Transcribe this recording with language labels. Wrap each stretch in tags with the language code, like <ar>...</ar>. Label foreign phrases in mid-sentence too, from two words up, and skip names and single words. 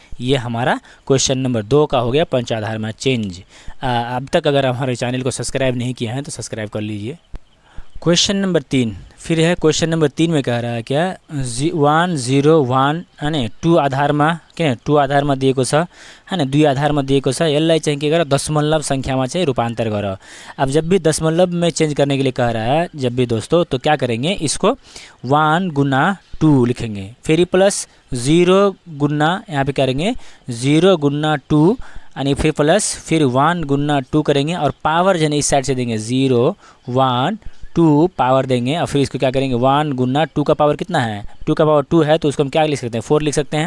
<hi>ये हमारा</hi> <en>question number</en> <hi>2 का हो गया, पंचाधार में चेंज। अब तक अगर हमारे चैनल को सब्सक्राइब नहीं किया है तो सब्सक्राइब कर लीजिए।</hi> <en>question number</en> <hi>3 फिर है,</hi> <en>question number</en> <hi>3 में कह रहा है क्या, 1 0 1 है ना 2 आधार में क्या 2 आधार में</hi> <ne>दिएको छ,</ne> <hi>है ना 2 आधार में दिएको छ, यसलाई चाहिँ के गर दशमलव संख्या में चाहिँ रूपांतर गर। अब जब भी दशमलव में चेंज करने के लिए कह रहा है जब भी दोस्तों, तो क्या करेंगे, इसको 1 गुना 2 लिखेंगे, फिर प्लस 0 गुना यहाँ पे करेंगे 0 गुना 2 यानी फिर प्लस फिर 1 गुना 2 करेंगे और पावर जो है इस साइड से देंगे 0 1 2 पावर देंगे और फिर इसको क्या करेंगे 1 गुना 2 का पावर कितना है, 2 का पावर 2 है तो उसको हम क्या लिख सकते हैं 4 लिख सकते हैं।</hi>